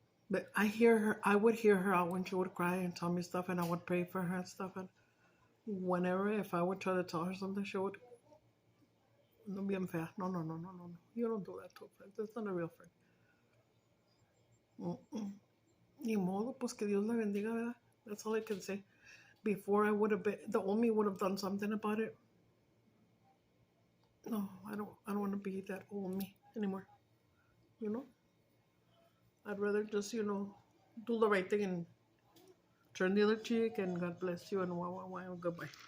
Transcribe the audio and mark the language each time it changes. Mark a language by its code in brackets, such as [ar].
[en] But I would hear her out when she would cry and tell me stuff, and I would pray for her and stuff. And whenever, if I would try to tell her something, she would, no, [es] bien fea. [en] No. You don't do that to a friend. That's not a real friend. [es] Ni modo, pues que Dios la bendiga, ¿verdad? [en] That's all I can say. Before I would have been, the Omi would have done something about it. No, I don't want to be that old me anymore. You know? I'd rather just, do the right thing and turn the other cheek, and God bless you, and goodbye.